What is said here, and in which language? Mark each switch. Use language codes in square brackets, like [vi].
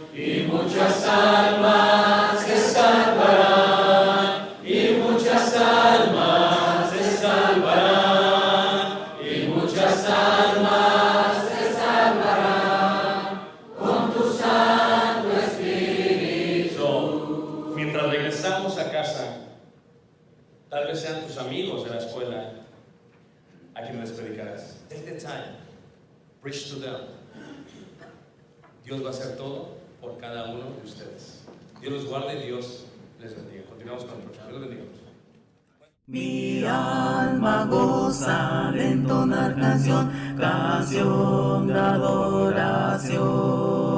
[es] Y muchas almas se salvarán, y muchas almas se salvarán, y muchas almas se salvarán con tu Santo Espíritu. So, mientras regresamos a casa, tal vez sean tus amigos de la escuela a quienes les predicarás. [en] Take the time, preach to them. [es] Dios va a hacer todo por cada uno de ustedes. Dios los guarde y Dios les bendiga. Continuamos con el próximo. Dios los bendiga. Mi alma goza al entonar canción, canción de adoración.